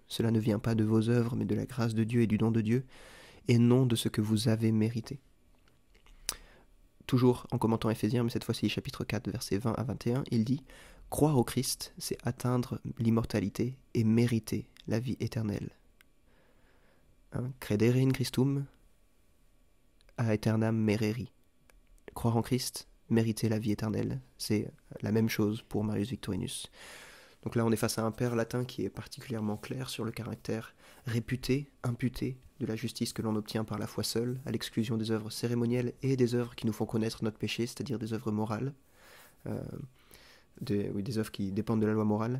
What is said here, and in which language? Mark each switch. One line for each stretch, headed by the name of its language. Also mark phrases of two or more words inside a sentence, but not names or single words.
French: Cela ne vient pas de vos œuvres, mais de la grâce de Dieu et du don de Dieu, et non de ce que vous avez mérité. » Toujours en commentant Éphésiens, mais cette fois-ci chapitre 4, versets 20 à 21, il dit: « Croire au Christ, c'est atteindre l'immortalité et mériter la vie éternelle.
Latin: Credere in Christum a aeternam mereri.
French: » Croire en Christ, mériter la vie éternelle, c'est la même chose pour Marius Victorinus. Donc là, on est face à un père latin qui est particulièrement clair sur le caractère réputé, imputé de la justice que l'on obtient par la foi seule, à l'exclusion des œuvres cérémonielles et des œuvres qui nous font connaître notre péché, c'est-à-dire des œuvres morales, des œuvres qui dépendent de la loi morale.